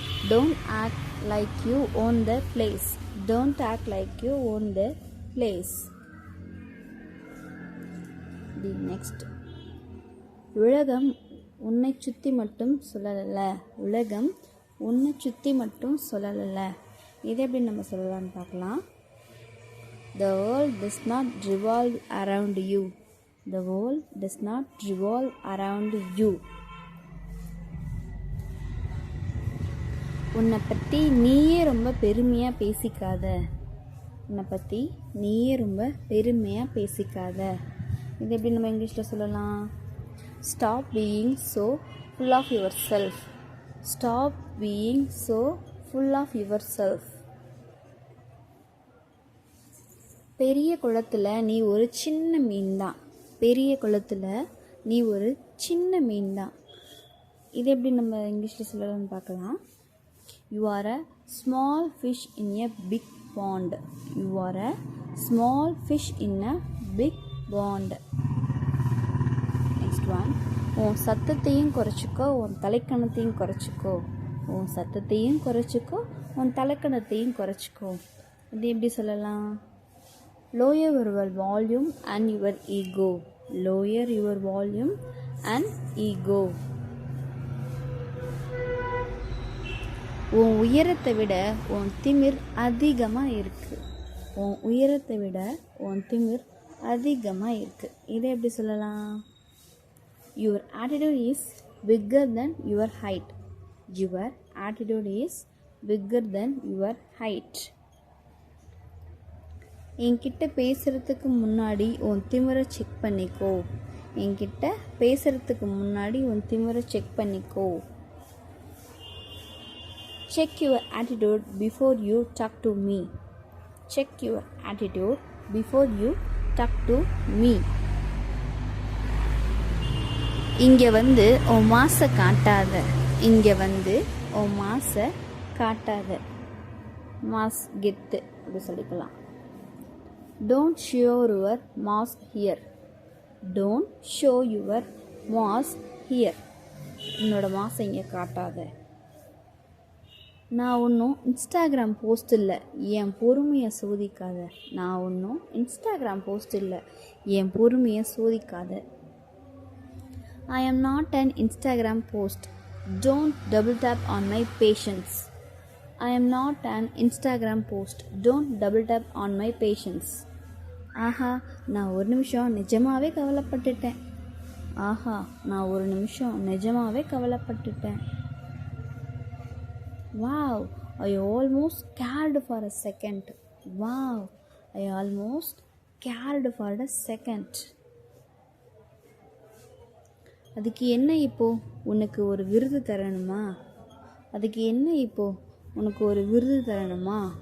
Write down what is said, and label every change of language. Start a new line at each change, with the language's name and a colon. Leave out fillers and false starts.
English: Don't act like you own the place. Don't act like you own the place. The next.
Tamil: உலகம் உன்னை சுற்றி மட்டும் சொல்லலை. உலகம் உன்னை சுற்றி மட்டும் சொல்லலை. இதை எப்படி நம்ம சொல்லலாம்னு பார்க்கலாம்.
English: The world does not revolve around you. The world does not revolve around you.
Tamil: உன்னை பற்றி நீயே ரொம்ப பெருமையாக பேசிக்காத. உன்னை பற்றி நீயே ரொம்ப பெருமையாக பேசிக்காத. இது எப்படி நம்ம இங்கிலீஷில் சொல்லலாம்.
English: Stop being so full of yourself. Stop being so full of yourself.
Tamil: பெரிய குளத்தில் நீ ஒரு சின்ன மீன் தான். பெரிய குளத்தில் நீ ஒரு சின்ன மீன் தான். இது எப்படி நம்ம இங்கிலீஷில் சொல்லலாம்னு பார்க்கலாம்.
English: You are a small fish in a big pond. You are a small fish in a big pond. Next one.
Tamil: உன் சத்தத்தையும் குறைச்சிக்கோ, உன் தலைக்கணத்தையும் குறைச்சிக்கோ. உன் சத்தத்தையும் குறைச்சிக்கோ, உன் தலைக்கணத்தையும் குறைச்சிக்கோ. இது எப்படி சொல்லலாம்.
English: Lower your volume and your ego. Lower your volume and ego.
Tamil: உன் உயரத்தை விட உன் திமிர் அதிகமாக இருக்கு. உன் உயரத்தை விட உன் திமிர் அதிகமாக இருக்கு. இதை எப்படி சொல்லலாம்.
English: Your attitude is bigger than your height. Your attitude is bigger than your height.
Tamil: என்கிட்ட பேசுகிறதுக்கு முன்னாடி உன் திமிரை செக் பண்ணிக்கோ. என்கிட்ட பேசுகிறதுக்கு முன்னாடி உன் திமிரை செக் பண்ணிக்கோ.
English: Check your attitude before you talk to me. Check your attitude before you talk to me.
Tamil: இங்கே வந்து உன் மாசை காட்டாத. இங்கே வந்து உன் மாசை காட்டாத. மாஸ் கெத்து அப்படி சொல்லிக்கலாம்.
English: Don't show your mask here. Don't show your mask here.
Tamil: உன்னோட மாசை இங்கே காட்டாத. நான் ஒன்றும் இன்ஸ்டாகிராம் போஸ்ட் இல்லை, என் பொறுமையை சோதிக்காத. நான் ஒன்றும் இன்ஸ்டாகிராம் போஸ்ட் இல்லை, என் பொறுமையை சோதிக்காத.
English: I am not an Instagram post. Don't double tap on my patience. I am not an Instagram post. Don't double tap on my patience.
Tamil: ஆஹா, நான் ஒரு நிமிஷம் நிஜமாகவே கவலைப்பட்டுட்டேன். ஆஹா, நான் ஒரு நிமிஷம் நிஜமாகவே கவலைப்பட்டுட்டேன்.
English: Wow, I almost cared for a second. Wow, I almost cared for a second.
Tamil: அதுக்கு என்ன இப்போ? உனக்கு ஒரு விருது தரணுமா? அதுக்கு என்ன இப்போ? உனக்கு ஒரு விருது தரணுமா?